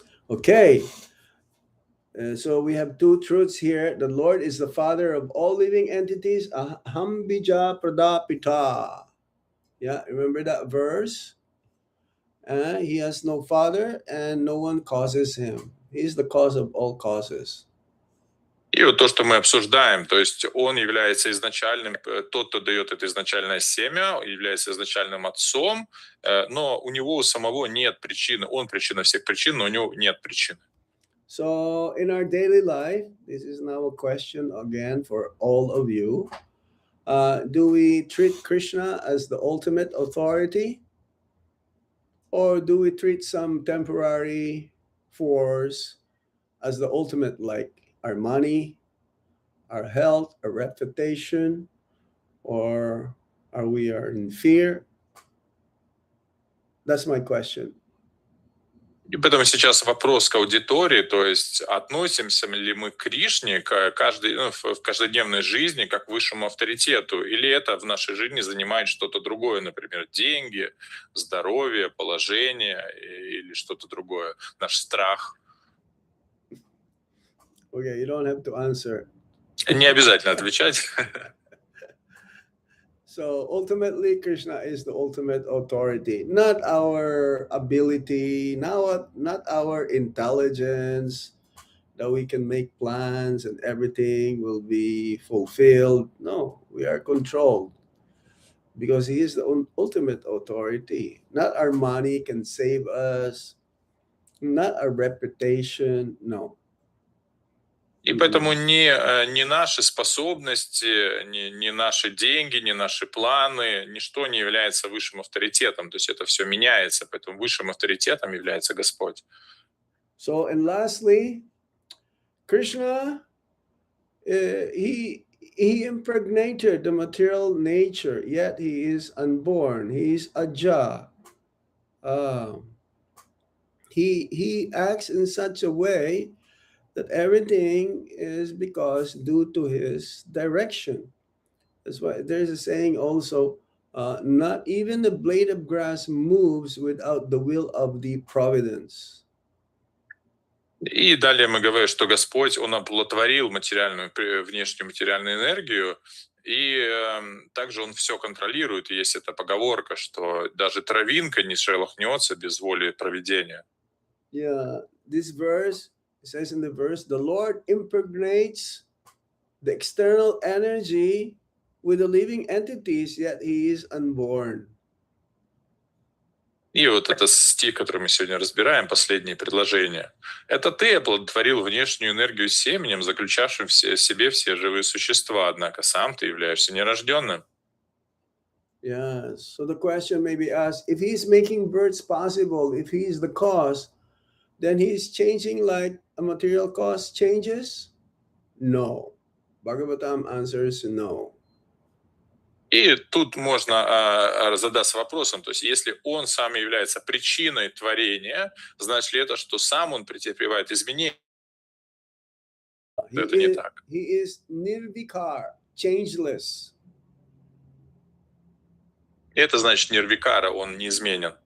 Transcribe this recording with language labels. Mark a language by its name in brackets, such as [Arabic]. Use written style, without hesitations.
[English] Okay. So we have two truths here. The Lord is the Father of all living entities. [Sanskrit] Aham bija pradapita. [English] Yeah, remember that verse? He has no father and no one causes him. He is the cause of all causes. [Russian] И вот то, что мы обсуждаем, то есть он является изначальным, тот, кто дает это изначальное семя, является изначальным отцом, но у него у самого нет причины. Он причина всех причин, но у него нет причины. [English] So in our daily life, this is now a question again for all of you. Do we treat Krishna as the ultimate authority? Or do we treat some temporary force as the ultimate, like our money, our health, our reputation, or are we in fear? That's my question. [Russian] И поэтому сейчас вопрос к аудитории, то есть относимся ли мы к Кришне в каждодневной жизни как к высшему авторитету, или это в нашей жизни занимает что-то другое, например, деньги, здоровье, положение или что-то другое, наш страх. [English] Okay, you don't have to answer. [Russian] Не обязательно отвечать. [English] So ultimately, Krishna is the ultimate authority, not our ability, not our intelligence, that we can make plans and everything will be fulfilled. No, we are controlled because he is the ultimate authority. Not our money can save us, not our reputation. No. [Russian] И поэтому ни наши способности, ни наши деньги, ни наши планы, ничто не является высшим авторитетом. То есть это все меняется, поэтому высшим авторитетом является Господь. [English] So, and lastly, Krishna, he impregnated the material nature, yet he is unborn. He is aja. He acts in such a way that everything is because due to his direction. That's why there's a saying also, not even the blade of grass moves without the will of the providence. [Russian] И далее мы говорим, что Господь, Он оплодотворил внешнюю материальную энергию, и также Он все контролирует. И есть эта поговорка, что даже травинка не шелохнется без воли провидения. [English] Yeah, this verse, it says in the verse, the Lord impregnates the external energy with the living entities, yet he is unborn. [Russian] И вот это стих, который мы сегодня разбираем, последнее предложение. Это ты оплодотворил внешнюю энергию семенем, заключавшим в себе все живые существа, однако сам ты являешься нерожденным. [English] Yeah, so the question may be asked, if he's making births possible, if he's the cause, then he's changing like a material cause changes? No. Bhagavatam answers no. [Russian] И тут можно задаться вопросом, то есть если он сам является причиной творения, значит ли это, что сам он претерпевает изменения? Это не так. [English] He is nirvikar, changeless. [Russian] Это значит нирвикара, он неизменен.